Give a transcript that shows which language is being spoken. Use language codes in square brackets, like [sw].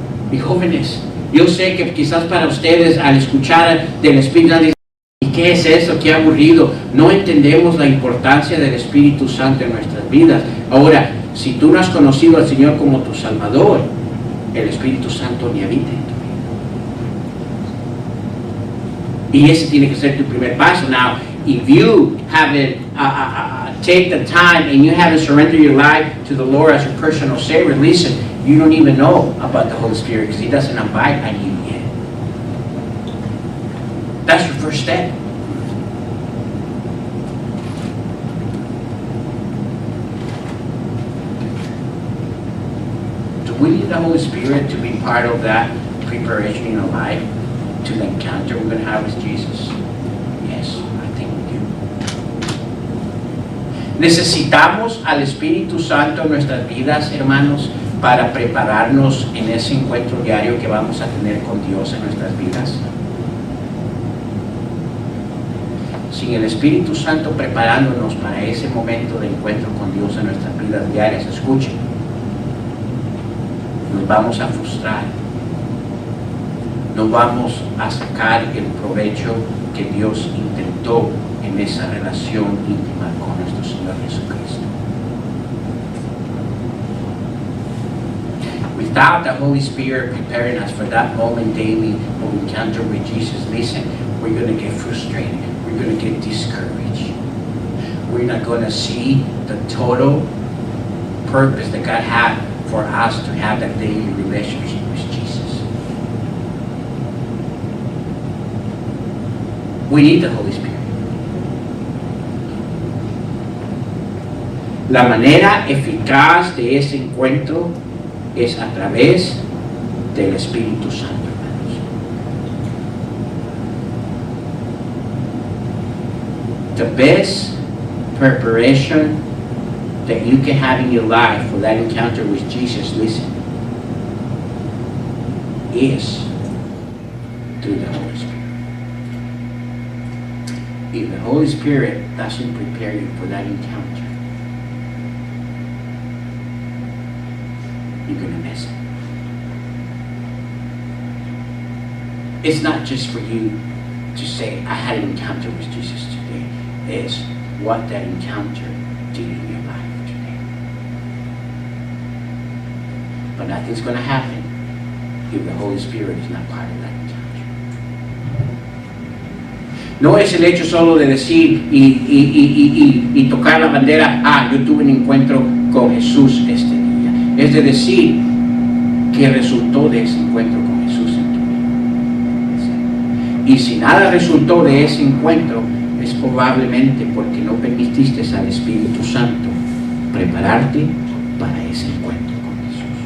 [es] Mis jóvenes, yo sé que quizás para ustedes al escuchar del Espíritu Santo, ¿y qué es eso? Qué aburrido. No entendemos la importancia del Espíritu Santo en nuestras vidas. Ahora, si tú no has conocido al Señor como tu Salvador, el Espíritu Santo ni habita en tu vida. Y ese tiene que ser tu primer paso. [en] Now, if you haven't take the time and you haven't surrendered your life to the Lord as your personal Savior, listen, you don't even know about the Holy Spirit because He doesn't abide on you yet. That's your first step. Do we need the Holy Spirit to be part of that preparation in our life to the encounter we're going to have with Jesus? Yes, I think we do. [es] Necesitamos al Espíritu Santo en nuestras vidas, hermanos, para prepararnos en ese encuentro diario que vamos a tener con Dios en nuestras vidas. Sin el Espíritu Santo preparándonos para ese momento de encuentro con Dios en nuestras vidas diarias, escuchen, nos vamos a frustrar, no vamos a sacar el provecho que Dios intentó en esa relación íntima con nuestro Señor Jesucristo. [en] without the Holy Spirit preparing us for that moment daily of encounter with Jesus, listen, we're going to get frustrated. We're going to get discouraged. We're not going to see the total purpose that God had for us to have that daily relationship with Jesus. We need the Holy Spirit. [es] La manera eficaz de ese encuentro es a través del Espíritu Santo, hermanos. [en] The best preparation that you can have in your life for that encounter with Jesus, listen, is through the Holy Spirit. If the Holy Spirit doesn't prepare you for that encounter, you're going to miss it. It's not just for you to say, I had an encounter with Jesus today. It's what that encounter did in your life today. But nothing's going to happen if the Holy Spirit is not part of that encounter. [es] No es el hecho solo de decir y tocar la bandera, yo tuve un encuentro con Jesús este día. Es de decir que resultó de ese encuentro con Jesús en tu vida. Y si nada resultó de ese encuentro, es probablemente porque no permitiste al Espíritu Santo prepararte para ese encuentro con Jesús.